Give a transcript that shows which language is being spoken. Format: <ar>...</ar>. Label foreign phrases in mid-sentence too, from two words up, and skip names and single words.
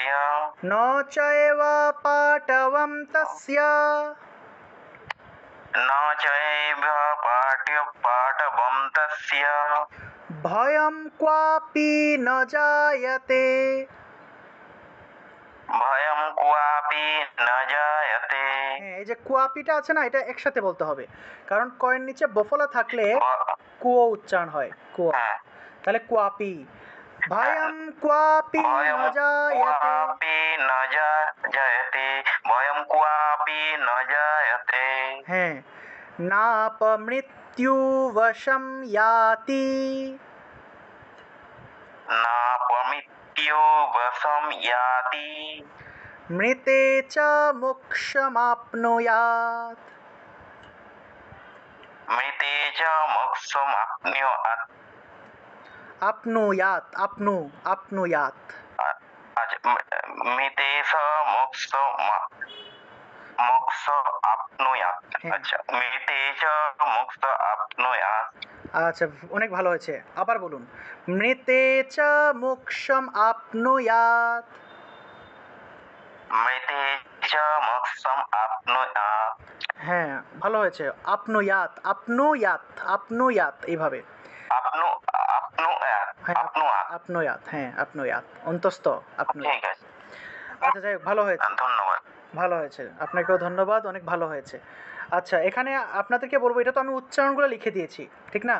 <sa>ন চ এব পাটবম তস্য। ন চৈব পাঠবম তস্য। ভয়ম ক্বাপি ন জায়তে। ভয়ম ক্বাপি ন জায়তে।</sa> <bn>হ্যাঁ, এই যে কুয়াপিটা আছে না, এটা একসাথে বলতে হবে, কারণ কয়ের নিচে বফলা থাকলে কুয়ো উচ্চারণ হয়, কুয়ো। হ্যাঁ,</bn> <sa>তাহলে কুয়াপি, ভয়ম ক্বাপি ভয়ম ন জায়তে। ক্বাপি ন জায়তে। ভয়ম ক্বাপি ন জায়তে। হ্যাঁ, নাপমৃত্যুবশম ইয়াতি। নাপমৃত্যু বশম ইয়াতি। মৃতে চ মোক্ষমাপ্নুয়াত। মৃতে চ মোক্ষম আপনুয়াত। আপনুয়াত। আচ্ছা, মৃতে চ মোক্ষ আপনুয়াত।</sa> <bn>হ্যাঁ।</bn> <sa>আচ্ছা, মৃতে চ মোক্ষ আপনুয়াত।</sa> <bn>আচ্ছা, অনেক ভালো হয়েছে, আবার বলুন।</bn> <sa>মৃতে চ মোক্ষম আপনুয়াত। মৃতে চ মোক্ষম আপনুয়াত।</sa> <bn>হ্যাঁ, ভালো হয়েছে। আপনুয়াত এইভাবে।</bn> <sa>আপনুয়াত।</sa> <bn>হ্যাঁ,</bn> <sa>আপনুয়াত। আপনুয়াত অন্তস্থ আপনুয়াত।</sa> <bn>ঠিক আছে, আচ্ছা যাই হোক, ভালো হয়েছে, ধন্যবাদ। ভালো হয়েছে, আপনাকেও ধন্যবাদ, অনেক ভালো হয়েছে। আচ্ছা, এখানে আপনাদেরকে বলবো, এটা তো আমি উচ্চারণগুলো লিখে দিয়েছি, ঠিক না?</bn>